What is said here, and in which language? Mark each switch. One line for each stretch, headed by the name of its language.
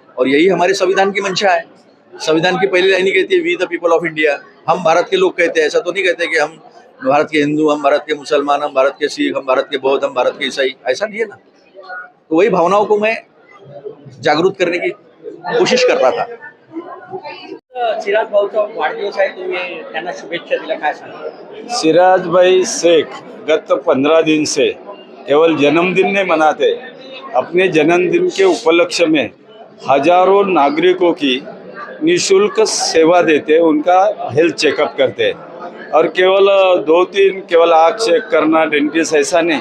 Hindi: और यही हमारे संविधान की मंशा है। संविधान की पहली लाइन ही कहती है,
English: We the people of India.
Hindi: हम भारत के लोग कहते हैं, ऐसा तो नहीं कहते कि हम भारत के हिंदू, हम भारत के मुसलमान, हम भारत के सिख, हम भारत के बौद्ध, हम भारत के ईसाई, ऐसा नहीं है ना। तो वही भावनाओं को मैं जागृत करने की कोशिश कर रहा था।
Marathi: सिराज भाऊचा वाढदिवस आहे, तुम्ही त्यांना शुभेच्छा दिल्या, काय सांगा?
Hindi: सिराज भाई शेख गत 15 दिन से केवल जन्मदिन नहीं मनाते, अपने जन्मदिन के उपलक्ष्य में हजारों नागरिकों की निःशुल्क सेवा देते, उनका हेल्थ चेकअप करते। और केवल 2-3 केवल आँख चेक करना, डेंटिस्ट, ऐसा नहीं।